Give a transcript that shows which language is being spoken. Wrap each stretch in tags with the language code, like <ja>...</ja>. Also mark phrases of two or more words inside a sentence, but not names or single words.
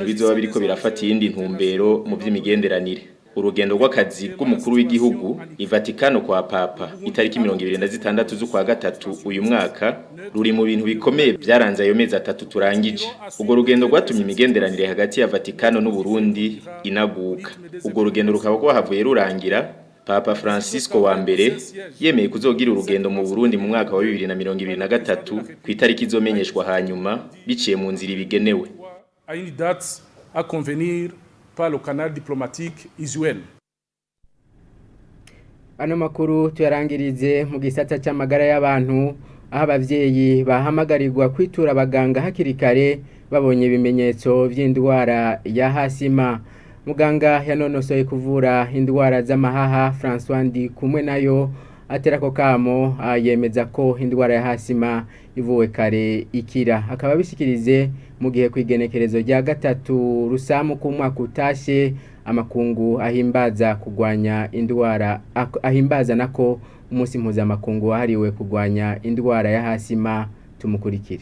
<rn>bizoba biriko birafata iyindi ntumbero mu by'imigenderanire urugendo rw'akazi bw'umukuru w'igihugu i Vatikano kwa Papa itariki 26 z'ukwa gatatu uyu mwaka ruri mu bintu bikomeye byaranze ayo mezi 3 turangije ubwo rugendo rwatumye imigenderanire hagati ya Vatikano n'u Burundi inaguka ubwo rugendo rukaba rwahavuye rurangira Papa Francisco wa mbere yemeye kuzogira urugendo mu Burundi mu mwaka wa 2023 ku itariki izomenyeshwa hanyuma biciye mu nzira ibigenewe</rn> <fr>à convenir par le canal diplomatique usuel.</fr> <rn>Ano makuru tuyarangirize mu gisata cy'amagara y'abantu aho abavyeyi bahamagarirwa kwitura abaganga hakiri kare babonye ibimenyetso by'indwara ya hasima. Muganga yanonosoye kuvura indwara z'amahaha François Ndi kumwe nayo aterako kamo yemeza ko indwara ya hasima ivuwe kare ikira akaba bishikirize mu gihe kwigenekerezo rya gatatu rusamu ku mwaka utashe amakungu ahimbaza kugwanya indwara ahimbaza nako umunsi mpuzamakungu wahariwe kugwanya indwara ya hasima tumukurikire.</rn>